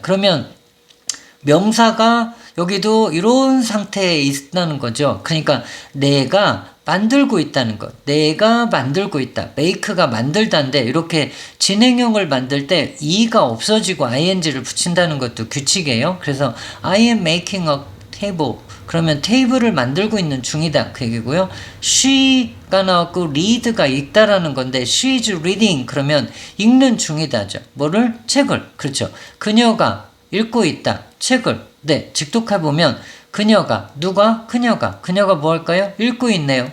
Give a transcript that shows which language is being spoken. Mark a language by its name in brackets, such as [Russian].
[Korean] 그러면 명사가 여기도 이런 상태에 있다는 거죠. 그러니까 내가 만들고 있다는 것. 내가 만들고 있다. make가 만들다인데 이렇게 진행형을 만들 때 e가 없어지고 ing를 붙인다는 것도 규칙이에요. 그래서 [English] I am making a table. [Korean] 그러면 테이블을 만들고 있는 중이다. 그 얘기고요. she가 나왔고 read가 읽다라는 건데 [English] she is reading. [Korean] 그러면 읽는 중이다죠. 뭐를? 책을. 그렇죠. 그녀가 읽고 있다. 책을. 네, 직독해보면 그녀가, 누가? 그녀가 뭐 할까요? 읽고 있네요.